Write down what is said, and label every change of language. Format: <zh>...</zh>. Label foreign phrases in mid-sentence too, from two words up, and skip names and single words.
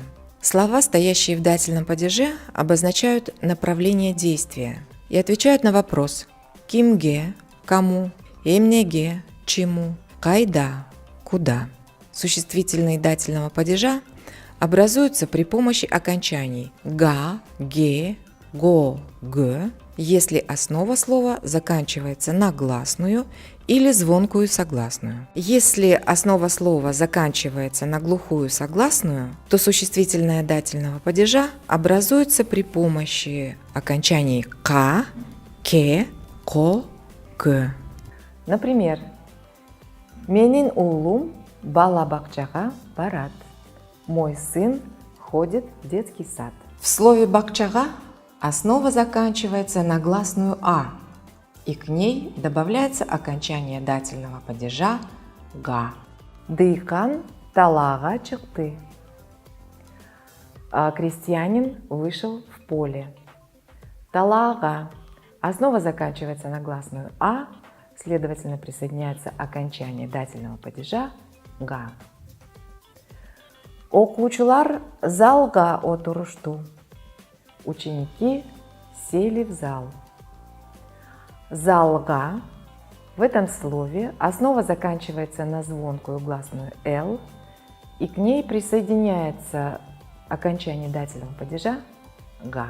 <ru>Слова, стоящие в дательном падеже, обозначают направление действия и отвечают на вопрос кимге – кому, эмнеге – чему, кайда – куда. Существительные дательного падежа образуются при помощи окончаний га, ге, го, г, если основа слова заканчивается на гласную или звонкую согласную. Если основа слова заканчивается на глухую согласную, то существительное дательного падежа образуется при помощи окончаний ка, ке, ко, г. Например,</ru> <ky>«Менин уулум бала бакчага барат».</ky> <ru>Мой сын ходит в детский сад. В слове бакчага основа заканчивается на гласную «а», и к ней добавляется окончание дательного падежа «га».</ru> <ky>Дыйкан талаага чыкты.</ky> <ru>Крестьянин вышел в поле.</ru> <ky>Талаага.</ky> <ru>Основа заканчивается на гласную «а», следовательно, присоединяется окончание дательного падежа «га».</ru> <ky>Окуучулар залга отурушту.</ky> <ru>Ученики сели в зал. Залга В этом слове основа заканчивается на звонкую гласную «л», и к ней присоединяется окончание дательного падежа «га».</ru>